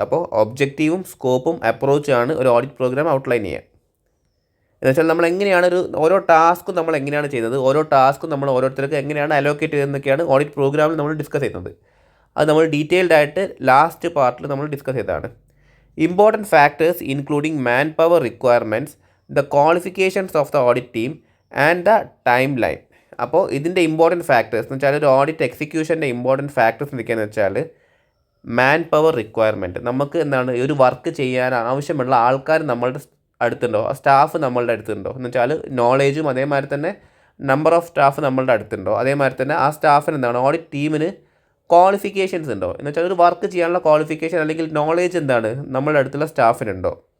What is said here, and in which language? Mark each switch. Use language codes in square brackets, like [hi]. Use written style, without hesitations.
[ml] അപ്പോൾ ഒബ്ജക്റ്റീവും സ്കോപ്പും അപ്രോച്ചാണ് ഒരു audit programme outline ചെയ്യുക. എന്ന് വെച്ചാൽ നമ്മൾ എങ്ങനെയാണ് ഓരോ ടാസ്ക്കും നമ്മൾ എങ്ങനെയാണ് ചെയ്യുന്നത്, ഓരോ ടാസ്ക്കും നമ്മൾ ഓരോരുത്തർക്ക് എങ്ങനെയാണ് അലോക്കേറ്റ് ചെയ്തതെന്നൊക്കെയാണ് ഓഡിറ്റ് പ്രോഗ്രാമിൽ നമ്മൾ ഡിസ്കസ് ചെയ്യുന്നത്. അത് നമ്മൾ ഡീറ്റെയിൽഡ് ആയിട്ട് ലാസ്റ്റ് പാർട്ടിൽ നമ്മൾ ഡിസ്കസ് ചെയ്തതാണ്. [en] Important factors including manpower requirements, the qualifications of the audit team and the timeline. [ml] അപ്പോൾ ഇതിൻ്റെ ഇമ്പോർട്ടൻറ്റ് ഫാക്ടേഴ്സ് എന്ന് വെച്ചാൽ ഒരു ഓഡിറ്റ് എക്സിക്യൂഷൻ്റെ ഇമ്പോർട്ടൻറ്റ് ഫാക്ടേഴ്സ് എന്തൊക്കെയാണെന്ന് വെച്ചാൽ മാൻ പവർ റിക്വയർമെൻറ്റ്. നമുക്ക് എന്താണ് ഒരു വർക്ക് ചെയ്യാൻ ആവശ്യമുള്ള ആൾക്കാർ നമ്മളുടെ അടുത്തുണ്ടോ, സ്റ്റാഫ് നമ്മളുടെ അടുത്തുണ്ടോ എന്ന് വെച്ചാൽ നോളേജും അതേമാതിരി തന്നെ നമ്പർ ഓഫ് സ്റ്റാഫ് നമ്മളുടെ അടുത്തുണ്ടോ, അതേമാതിരി തന്നെ ആ സ്റ്റാഫിന് എന്താണ് ഓഡിറ്റ് ടീമിന് ക്വാളിഫിക്കേഷൻസ് ഉണ്ടോ എന്ന് വെച്ചാൽ ഒരു വർക്ക് ചെയ്യാനുള്ള ക്വാളിഫിക്കേഷൻ അല്ലെങ്കിൽ നോളേജ് എന്താണ് നമ്മളുടെ അടുത്തുള്ള സ്റ്റാഫിനുണ്ടോ.